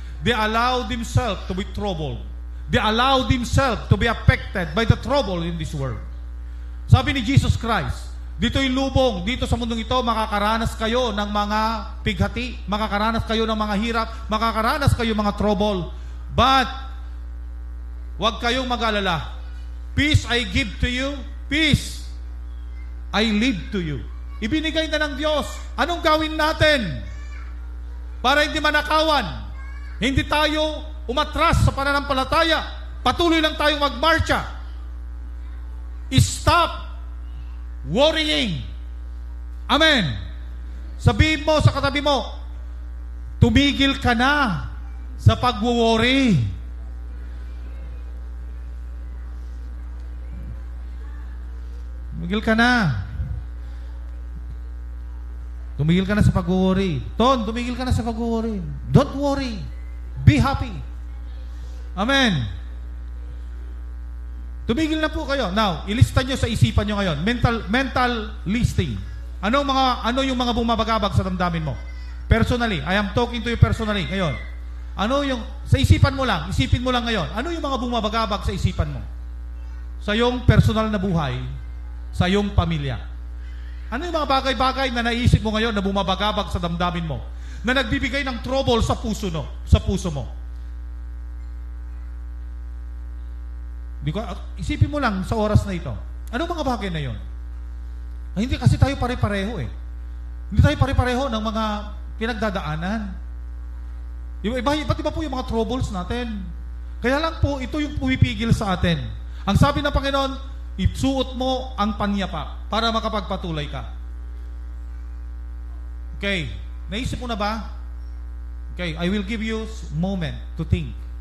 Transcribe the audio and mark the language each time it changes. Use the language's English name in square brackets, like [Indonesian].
[English] They allowed themselves to be troubled. They allowed themselves to be affected by the trouble in this world. [Filipino] Sabi ni Jesus Christ, dito'y lubong, dito sa mundong ito, makakaranas kayo ng mga pighati, makakaranas kayo ng mga hirap, makakaranas kayo mga trouble. But, huwag kayong mag-alala. [English] Peace I give to you, peace I leave to you. [Filipino] Ibinigay na ng Diyos. Anong gawin natin? Para hindi manakawan. Hindi tayo umatras sa pananampalataya. Patuloy lang tayong magmarcha. [English] Stop worrying. Amen. [Filipino] Sabihin mo sa katabi mo, tumigil ka na sa pag-worry. Tumigil ka na. Tumigil ka na sa pag-worry. Ton, tumigil ka na sa pag-worry. [English] Don't worry. Be happy. Amen. [Filipino] Tumigil na po kayo. Now, ilista nyo sa isipan nyo ngayon. [English] Mental listing. [Filipino] Ano yung mga bumabagabag sa damdamin mo? [English] Personally, I am talking to you personally [Filipino] ngayon. Ano yung, sa isipan mo lang, isipin mo lang ngayon, ano yung mga bumabagabag sa isipan mo? Sa iyong personal na buhay, sa iyong pamilya. Ano yung mga bagay-bagay na naisip mo ngayon na bumabagabag sa damdamin mo? Na nagbibigay ng trouble sa puso mo? Isipin mo lang sa oras na ito. Anong mga bagay na yon? Hindi kasi tayo pare-pareho eh. Hindi tayo pare-pareho ng mga pinagdadaanan. Iba't iba po yung mga troubles natin. Kaya lang po, ito yung pumipigil sa atin. Ang sabi ng Panginoon, isuot mo ang panyapa para makapagpatuloy ka. Okay. Naisip mo na ba? Okay. [English] I will give you a moment to think.